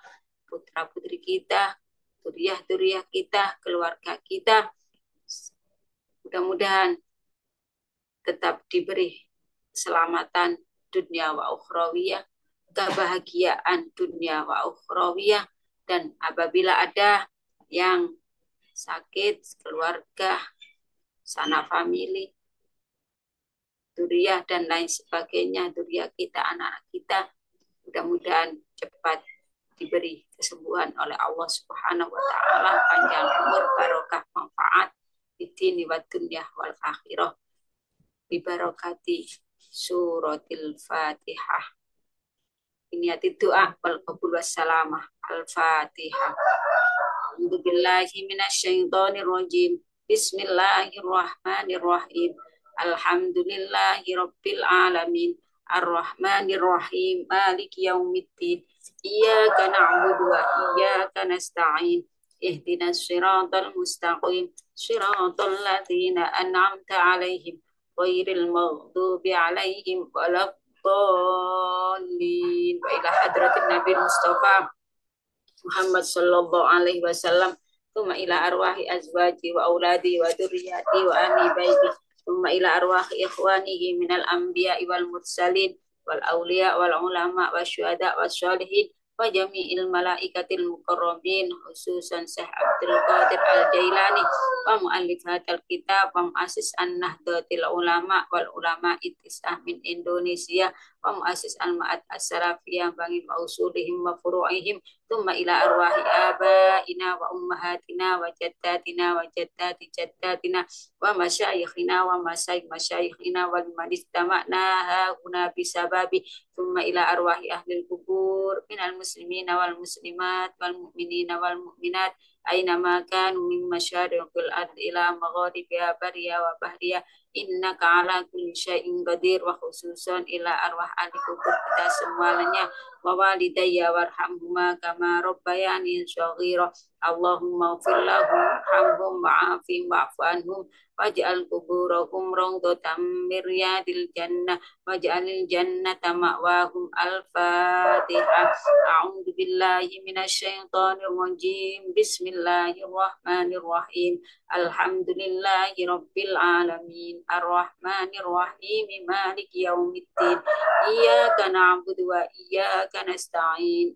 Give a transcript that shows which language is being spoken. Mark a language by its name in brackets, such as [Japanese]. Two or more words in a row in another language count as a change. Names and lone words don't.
[Indonesian] Putra-putri kita, duriah-duriah kita, keluarga kita, mudah-mudahan tetap diberi keselamatan dunia [Arabic] وأخروية, [Indonesian] kebahagiaan dunia [Arabic] وأخروية, [Indonesian] dan apabila ada yang sakit, keluarga, sana famili, duriah dan lain sebagainya, duriah kita, anak-anak kita, mudah-mudahan cepat diberi kesembuhan oleh Allah [Arabic] سبحانه وتعالى, [Indonesian] panjang umur, barokah, manfaat di [Arabic] الدين والدنيا والآخرة ببركة سورة الفاتحة. [Indonesian] Ini doa [Arabic] والقبول والسلامة. Al-Fatihah. أعوذ بالله من الشيطان الرجيم. بسم الله الرحمن الرحيم. الحمد لله رب العالمين. الرحمن الرحيم. مالك يوم الدين. إياك نعبد وإياك نستعين. اهدنا الصراط المستقيم. صراط الذين أنعمت عليهم غير المغضوب عليهم ولا الضالين. وإلى حضرة النبي المصطفى محمد صلى الله عليه وسلم، ثم إلى أرواح أزواجه وأولاده وذريته وأهل بيته، ثم إلى أرواح إخوانه من الأنبياء والمرسلين والأولياء والعلماء والشهداء والصالحين وجميع الملائكة المقربين، خصوصا الشيخ عبد القادر الجيلاني ومؤلف هذا الكتاب ومؤسس النهضة العلماء والعلماء اتساع من إندونيسيا ومؤسس المعهد السلفية بانجين وأصولهم وفروعهم، ثم إلى أرواح آبائنا وأمهاتنا وجداتنا و جدات جداتنا ومشايخنا ومشايخنا ولمن استمعنا هنا بسببه، ثم إلى أرواح أهل القبور من المسلمين والمسلمات والمؤمنين والمؤمنات أينما كانوا من مشارق الأرض إلى مغاربها برا وبحرا، إنك على كل شيء قدير، وخصوصا إلى أرواح أهل قبور [Indonesian] kita semuanya [Arabic] ووالدي وارحمهما كما ربياني صغيرا. اللهم اغفر لهم وارحمهم وعافهم واعف عنهم واجعل قبورهم روضة من رياض الجنة واجعل الجنة مأواهم. Al-Fatihah. أعوذ بالله من الشيطان الرجيم. بسم الله الرحمن الرحيم. الحمد لله رب العالمين. الرحمن الرحيم. مالك يوم الدين. إياك نعبد وإياك نستعين.